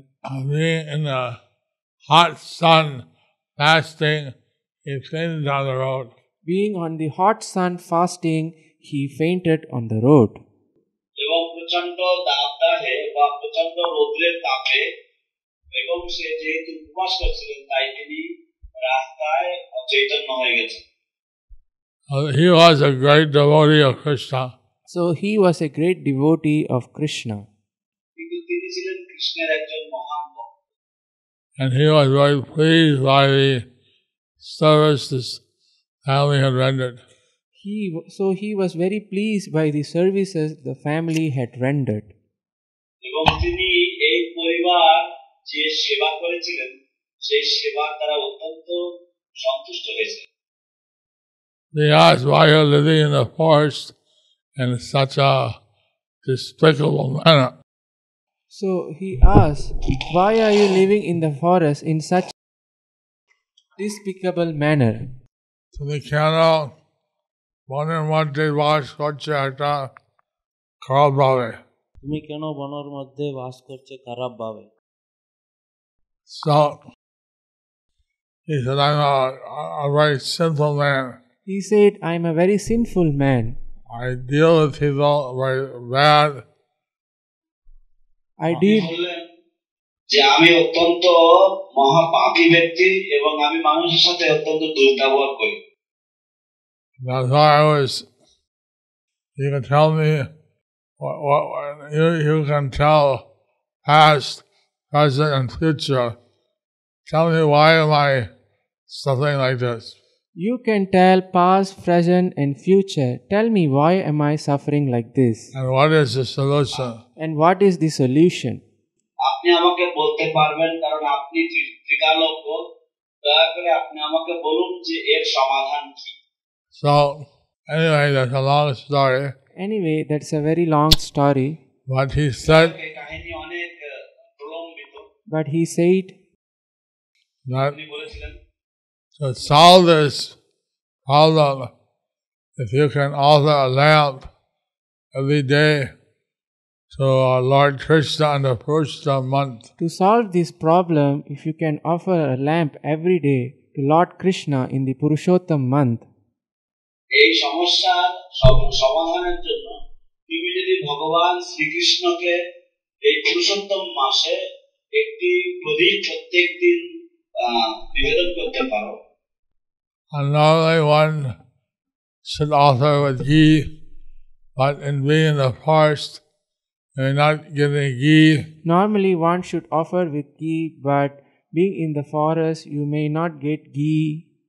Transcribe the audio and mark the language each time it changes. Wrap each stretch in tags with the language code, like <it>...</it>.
<en>And being in the hot sun, fasting, he fainted on the road. Being on the hot sun fasting, he fainted on the road.</en> <bn>এবং প্রচন্ড দাবদাহে বা প্রচন্ড রৌদ্রের তাপে এবং সে যেহেতু উপবাস করছিলেন তাই তিনি রাস্তায় অচৈতন্য হয়ে গেছেন।</bn> <en>He was a great devotee of Krishna. So he was a great devotee of Krishna.</en> <bn>কিন্তু তিনি ছিলেন কৃষ্ণের একজন মহান ভক্ত।</bn> <en>And he was very pleased by the service his family had rendered. He was very pleased by the services the family had rendered.</en> <bn>এবং তিনি এই পরিবার যে সেবা করেছিলেন সেই সেবার দ্বারা অত্যন্ত সন্তুষ্ট হয়েছিলেন।</bn> <en>They asked why you're living in the forest in such a despicable manner. So he asked, why are you living in the forest in such despicable manner?</en> <bn>তুমি কেন বনের মধ্যে বাস করছে একটা খারাপ ভাবে? তুমি কেন বনের মধ্যে বাস করছে খারাপ ভাবে?</bn> <en>So he said, I'm a very sinful man. He said, I am a very sinful man. I deal with people very bad.</en> <bn>বললেন যে আমি অত্যন্ত মহাপাপী ব্যক্তি এবং আমি মানুষের সাথে অত্যন্ত দুর্ব্যবহার করি।</bn> <en>That's why you can tell me what you can tell past, present, and future. Tell me why am I suffering like this? You can tell past, present, and future. Tell me why am I suffering like this? And what is the solution? And what is the solution?</en> <bn>আপনি আমাকে বলতে পারবেন কারণ আপনি ত্রিকালজ্ঞ, দয়া করে আপনি আমাকে বলুন যে এর সমাধান কি।</bn> <en>So anyway, that's a long story. Anyway, that's a very long story. But he said</en> <bn>এই কাহিনী অনেক প্রলম্বিত।</bn> <en>But he said that</en> <bn>তিনি বলেছিলেন</bn> <en>to solve this problem, if you can offer a lamp every day to Lord Krishna in the first month, to solve this problem, if you can offer a lamp every day to Lord Krishna in the Purushottam month,</en> <bn>এই সমস্যার সমাধানের জন্য তুমি যদি ভগবান শ্রীকৃষ্ণকে এই পুরুষোত্তম মাসে একটি প্রদীপ প্রত্যেক দিন নিবেদন করতে পারো।</bn> <en>and normally one should offer with ghee, but in being in the forest, you're not getting ghee. normally one should offer with ghee, but being in the forest, you may not get ghee.</en>